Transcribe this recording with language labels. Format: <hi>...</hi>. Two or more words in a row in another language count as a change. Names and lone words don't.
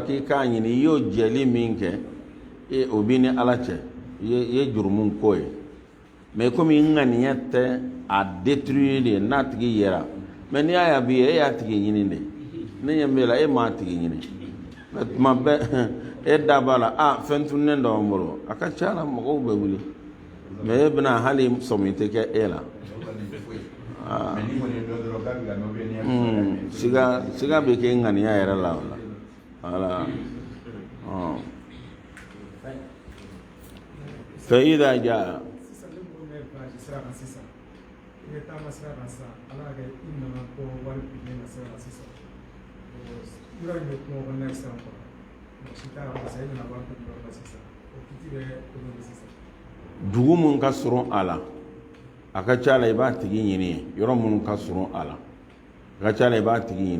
<bm>k'i k'a ɲini i y'o jɛli min kɛ o b'i ni ala cɛ i ye jurumu ko ye</bm> <fr>mais comme il</fr> <bm>ŋaniya tɛ a détruire de n'a tigi yɛra mais n'i y'a bi e y'a tigi ɲini de ne ɲɛ b'e la e m'a tigi ɲini mais tuma bɛɛ e da b'a la fɛn tununnen dɔ b'an bolo a ka ca la mɔgɔw bɛ wuli mais e bɛna hali sɔmi tɛ kɛ e la siga bɛ kɛ ŋaniya yɛrɛ la o la voilà</bm> <ar>فإذا جاء</ar> <bm>dugu mun ka surun a la a ka ca la i b'a tigi ɲini ye yɔrɔ minnu ka surun a la a ka ca la i b'a tigi ɲini</bm>